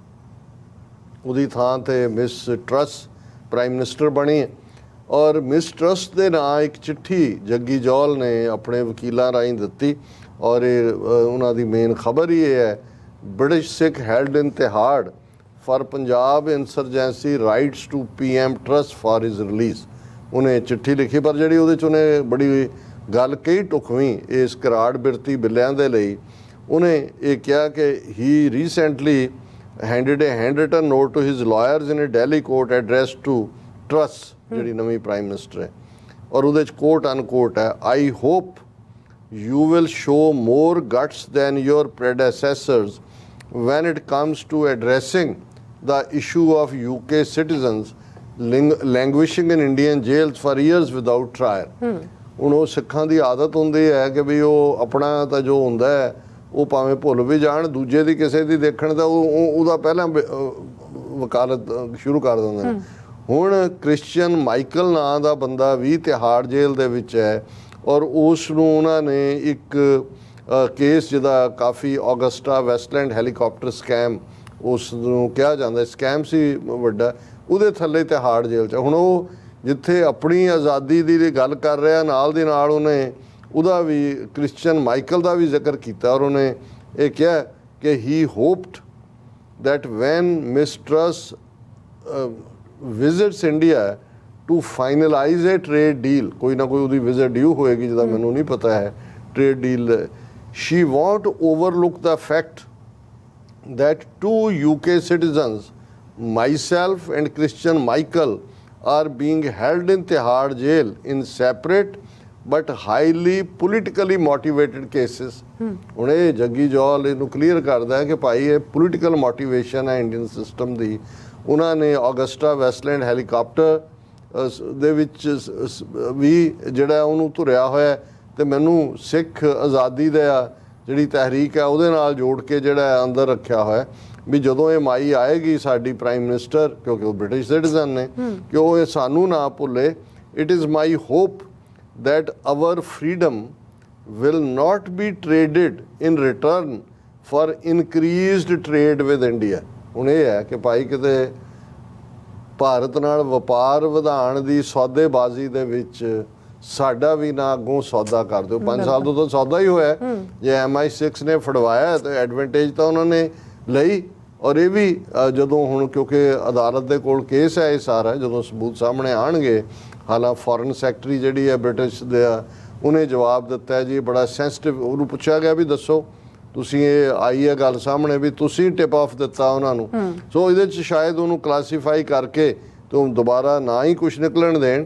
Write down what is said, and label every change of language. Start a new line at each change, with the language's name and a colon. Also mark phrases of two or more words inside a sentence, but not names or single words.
Punjabi: ਉਹਦੀ ਥਾਂ ਤੇ ਮਿਸ ਟਰਸ
English: prime minister
Punjabi: ਬਣੀ ਔਰ ਮਿਸ ਟਰਸ ਦੇ ਨਾਂ ਇੱਕ ਚਿੱਠੀ ਜੱਗੀ ਜੌਲ ਨੇ ਆਪਣੇ ਵਕੀਲਾਂ ਰਾਹੀਂ ਦਿੱਤੀ ਔਰ ਇਹ ਉਹਨਾਂ ਦੀ ਮੇਨ ਖਬਰ ਹੀ ਇਹ ਹੈ,
English: British Sikh held in Tihar for Punjab insurgency writes to PM Truss for his release.
Punjabi: ਉਹਨੇ ਚਿੱਠੀ ਲਿਖੀ ਪਰ ਜਿਹੜੀ ਉਹਦੇ 'ਚ ਉਹਨੇ ਬੜੀ ਗੱਲ ਕਹੀ ਢੁਕਵੀਂ ਇਸ ਕਰਾੜ ਬਿਰਤੀ ਬਿੱਲਿਆਂ ਦੇ ਲਈ। ਉਹਨੇ ਇਹ ਕਿਹਾ ਕਿ
English: he recently handed a handwritten note to his lawyers in a Delhi court addressed to Truss,
Punjabi: ਜਿਹੜੀ ਨਵੀਂ
English: prime minister
Punjabi: ਹੈ ਔਰ ਉਹਦੇ 'ਚ
English: quote unquote
Punjabi: ਹੈ,
English: I hope you will show more guts than your predecessors when it comes to addressing the issue of UK citizens languishing in Indian jails for years without trial।
Punjabi: ਹੁਣ ਉਹ ਸਿੱਖਾਂ ਦੀ ਆਦਤ ਹੁੰਦੀ ਹੈ ਕਿ ਵੀ ਉਹ ਆਪਣਾ ਤਾਂ ਜੋ ਹੁੰਦਾ ਹੈ ਉਹ ਭਾਵੇਂ ਭੁੱਲ ਵੀ ਜਾਣ, ਦੂਜੇ ਦੀ ਕਿਸੇ ਦੀ ਦੇਖਣ ਦਾ ਉਹਦਾ ਪਹਿਲਾਂ ਵਕਾਲਤ ਸ਼ੁਰੂ ਕਰ ਦਿੰਦੇ ਨੇ। ਹੁਣ ਕ੍ਰਿਸਚੀਅਨ ਮਾਈਕਲ ਨਾਂ ਦਾ ਬੰਦਾ ਵੀ ਤਿਹਾੜ ਜੇਲ੍ਹ ਦੇ ਵਿੱਚ ਹੈ ਔਰ ਉਸ ਨੂੰ ਉਹਨਾਂ ਨੇ ਇੱਕ ਕੇਸ ਜਿਹਦਾ ਕਾਫੀ ਆਗਸਟਾ ਵੈਸਟਲੈਂਡ
English: helicopter scam
Punjabi: ਉਸ ਨੂੰ ਕਿਹਾ ਜਾਂਦਾ ਸਕੈਮ ਸੀ ਵੱਡਾ, ਉਹਦੇ ਥੱਲੇ ਤਿਹਾੜ ਜੇਲ੍ਹ 'ਚ। ਹੁਣ ਉਹ ਜਿੱਥੇ ਆਪਣੀ ਆਜ਼ਾਦੀ ਦੀ ਗੱਲ ਕਰ ਰਿਹਾ ਨਾਲ ਦੀ ਨਾਲ ਉਹਨੇ ਉਹਦਾ ਵੀ ਕ੍ਰਿਸਚੀਅਨ ਮਾਈਕਲ ਦਾ ਵੀ ਜ਼ਿਕਰ ਕੀਤਾ ਔਰ ਉਹਨੇ ਇਹ ਕਿਹਾ ਕਿ
English: he hoped that when Miss Truss visits India to finalize a trade deal,
Punjabi: ਕੋਈ ਨਾ ਕੋਈ ਉਹਦੀ
English: visit due
Punjabi: ਹੋਏਗੀ ਜਿਹਦਾ ਮੈਨੂੰ ਨਹੀਂ ਪਤਾ ਹੈ,
English: trade deal, she won't overlook the fact that 2 UK citizens, myself and Christian Michael, are being held in Tihar jail in separate but highly politically motivated cases।
Punjabi: ਹੁਣ ਇਹ ਜੱਗੀ ਜੌਲ ਇਹਨੂੰ ਕਲੀਅਰ ਕਰਦਾ ਹੈ ਕਿ ਭਾਈ ਇਹ
English: political motivation
Punjabi: ਹੈ
English: Indian system
Punjabi: ਦੀ। ਉਹਨਾਂ ਨੇ ਆਗਸਟਾ ਵੈਸਟਲੈਂਡ ਹੈਲੀਕਾਪਟਰ ਦੇ ਵਿੱਚ ਵੀ ਜਿਹੜਾ ਉਹਨੂੰ ਧੁਰਿਆ ਹੋਇਆ ਤੇ ਮੈਨੂੰ ਸਿੱਖ ਆਜ਼ਾਦੀ ਦਾ ਜਿਹੜੀ ਤਹਿਰੀਕ ਹੈ ਉਹਦੇ ਨਾਲ ਜੋੜ ਕੇ ਜਿਹੜਾ ਅੰਦਰ ਰੱਖਿਆ ਹੋਇਆ ਵੀ ਜਦੋਂ ਇਹ ਮਾਈ ਆਏਗੀ ਸਾਡੀ
English: prime minister,
Punjabi: ਕਿਉਂਕਿ ਉਹ
English: British citizen
Punjabi: ਨੇ, ਕਿ ਉਹ ਇਹ ਸਾਨੂੰ ਨਾ ਭੁੱਲੇ।
English: It is my hope that our freedom will not be traded in return for increased trade with India।
Punjabi: ਹੁਣ ਇਹ ਹੈ ਕਿ ਭਾਈ ਕਿਤੇ ਭਾਰਤ ਨਾਲ ਵਪਾਰ ਵਧਾਉਣ ਦੀ ਸੌਦੇਬਾਜ਼ੀ ਦੇ ਵਿੱਚ ਸਾਡਾ ਵੀ ਨਾ ਅੱਗੋਂ ਸੌਦਾ ਕਰ ਦਿਓ। 5 ਸਾਲ ਤੋਂ ਤਾਂ ਸੌਦਾ ਹੀ ਹੋਇਆ। ਜੇ MI6 ਨੇ ਫੜਵਾਇਆ ਤਾਂ ਐਡਵਾਂਟੇਜ ਤਾਂ ਉਹਨਾਂ ਨੇ ਲਈ ਔਰ ਇਹ ਵੀ ਜਦੋਂ ਹੁਣ ਕਿਉਂਕਿ ਅਦਾਲਤ ਦੇ ਕੋਲ ਕੇਸ ਹੈ ਇਹ ਸਾਰਾ, ਜਦੋਂ ਸਬੂਤ ਸਾਹਮਣੇ ਆਣਗੇ, ਹਾਲਾਂ
English: foreign secretary
Punjabi: ਜਿਹੜੀ ਹੈ ਬ੍ਰਿਟਿਸ਼ ਦੇ ਉਹਨੇ ਜਵਾਬ ਦਿੱਤਾ ਹੈ ਜੀ, ਬੜਾ ਸੈਂਸਿਟਿਵ, ਉਹਨੂੰ ਪੁੱਛਿਆ ਗਿਆ ਵੀ ਦੱਸੋ ਤੁਸੀਂ ਇਹ ਆਈ ਹੈ ਗੱਲ ਸਾਹਮਣੇ ਵੀ ਤੁਸੀਂ
English: tip off
Punjabi: ਦਿੱਤਾ ਉਹਨਾਂ ਨੂੰ, ਸੋ ਇਹਦੇ 'ਚ ਸ਼ਾਇਦ ਉਹਨੂੰ ਕਲਾਸੀਫਾਈ ਕਰਕੇ ਤੋਂ ਦੁਬਾਰਾ ਨਾ ਹੀ ਕੁਝ ਨਿਕਲਣ ਦੇਣ।